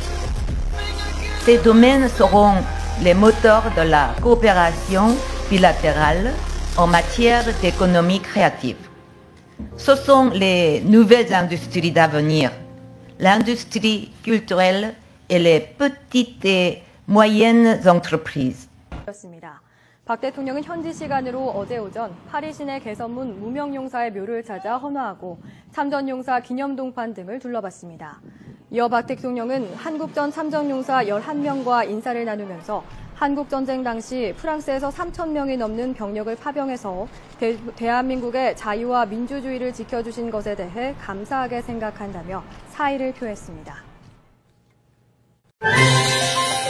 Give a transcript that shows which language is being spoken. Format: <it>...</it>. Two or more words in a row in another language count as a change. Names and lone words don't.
<fr>Ces domaines seront les moteurs de la coopération bilatérale en matière d'économie créative. Ce sont les nouvelles industries d'avenir, l'industrie culturelle et les petites et moyennes entreprises.</fr> <ko>박 대통령은 현지 시간으로 어제 오전 파리 시내 개선문 무명용사의 묘를 찾아 헌화하고 참전용사 기념동판 등을 둘러봤습니다. 이어 박 대통령은 한국전 참전용사 11명과 인사를 나누면서 한국전쟁 당시 프랑스에서 3,000명이 넘는 병력을 파병해서 대한민국의 자유와 민주주의를 지켜주신 것에 대해 감사하게 생각한다며 사의를 표했습니다.</ko>